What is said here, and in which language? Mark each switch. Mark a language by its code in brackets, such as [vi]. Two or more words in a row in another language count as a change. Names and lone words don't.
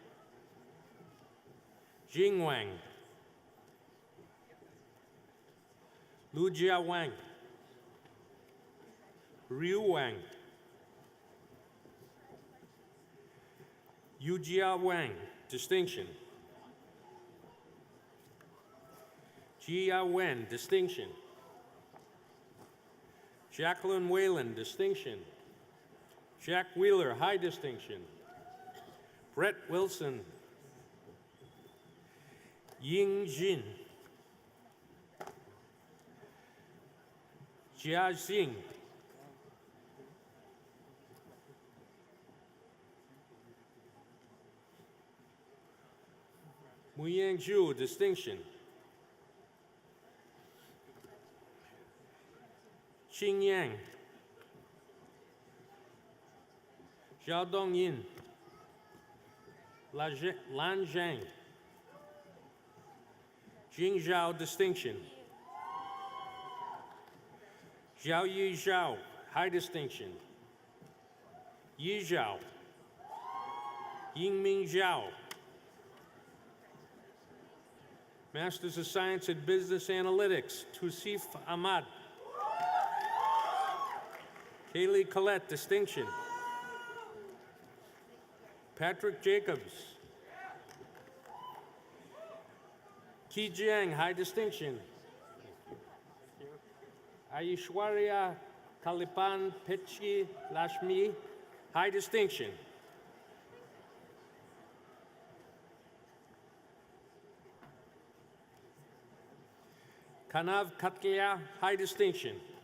[en] Jing Wang. Lu Jia Wang. Ryu Wang. Yu Jia Wang, distinction. Jia Wen, distinction. Jacqueline Whalen, distinction. Jack Wheeler, high distinction. Brett Wilson. Ying Jin. Jia Xing. Muyang Zhu, distinction. Xing Yang. Zhao Dongyin. Lan Zhang. Jing Zhao, distinction. Zhao Yi Zhao, high distinction. Yi Zhao. Yingming Zhao. Masters of Science in Business Analytics, Tusif Ahmad. Kaylee Collette, distinction. Patrick Jacobs. Ki Jiang, high distinction. Aishwarya Kalipan Pechi Lashmi, high distinction. Kanav Katkia, high distinction.